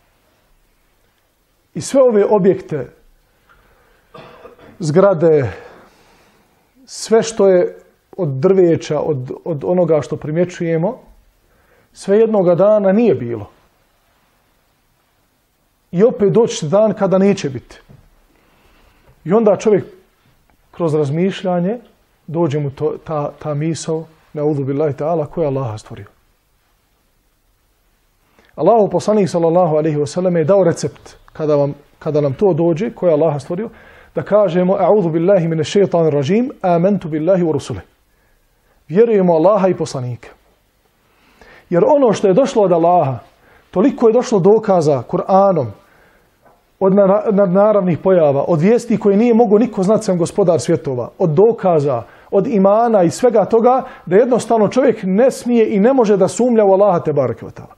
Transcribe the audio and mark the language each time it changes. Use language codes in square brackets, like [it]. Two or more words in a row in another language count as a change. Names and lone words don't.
[bs] I sve ove objekte, zgrade, sve što je od drveća, od onoga što primjećujemo, sve jednoga dana nije bilo. I opet doći dan kada neće biti. I onda čovjek kroz razmišljanje dođe mu ta misao, [ar] نعوذ بالله تعالى, [bs] ko je Allaha stvorio. Allahu poslanik [ar] صلى الله عليه وسلم [bs] je dao recept kada nam to dođe, ko je Allaha stvorio, da kažemo [ar] أعوذ بالله من الشيطان الرجيم آمنت بالله ورسله. [bs] Vjerujemo Allaha i poslanika. Jer ono što je došlo od Allaha, toliko je došlo dokaza Kur'anom, od nadnaravnih pojava, od vijesti koje nije mogao niko znati sem gospodar svjetova, od dokaza, od imana i svega toga, da jednostavno čovjek ne smije i ne može da sumnja u Allaha [ar] تبارك وتعالى.